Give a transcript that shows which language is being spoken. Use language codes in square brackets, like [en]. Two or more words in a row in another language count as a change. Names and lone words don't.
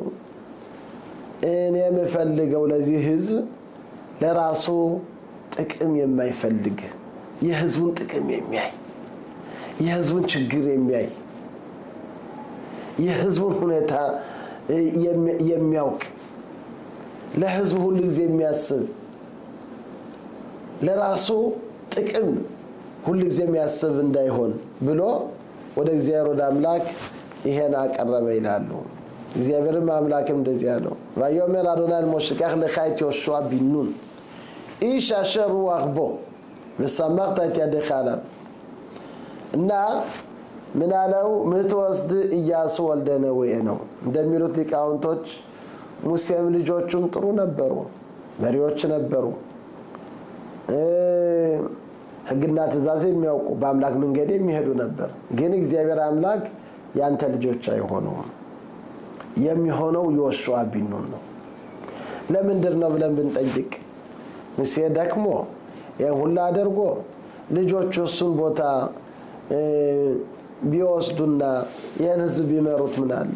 [am] እኔ የምፈልገው ለዚህ ህዝብ ለራሱ ጥቅም የማይፈልግ የህዝቡን ጥቅም የሚያይ የህዝቡን ችግር የሚያይ የህዝቡን ሁኔታ የሚያውቅ ለህዝቡ ሁሉ ጊዜ የሚያስብ ለራሱ ጥቅም ሁሉ ጊዜ የሚያስብ እንዳይሆን ብሎ ወደ እግዚአብሔር ወደ አምላክ ይሄን አቀረበ ይላሉ። እግዚአብሔርም አምላክም እንደዚህ አለው፣ [he] "ויאמר אדוני למשה קח לך את יהושע בן נון איש אשר רוח בו ושמחת את ידך עליו." [am] እና ምን አለው? ምትወስድ ኢያሱ ወልደ ነዌ ነው። እንደሚሉት ሊቃውንቶች ሙሴም ልጆቹም ጥሩ ነበሩ፣ መሪዎች ነበሩ፣ ሕግና ትእዛዝ የሚያውቁ በአምላክ መንገድ የሚሄዱ ነበር። ግን እግዚአብሔር አምላክ ያንተ ልጆች አይሆኑም፣ የሚሆነው ይሆሹዓ ቢን ኑን ነው። ለምንድን ነው ብለን ብንጠይቅ ሙሴ ደክሞ ይሄን ሁሉ አድርጎ ልጆቹ እሱን ቦታ ቢወስዱና ይህን ህዝብ ቢመሩት ምን አለ?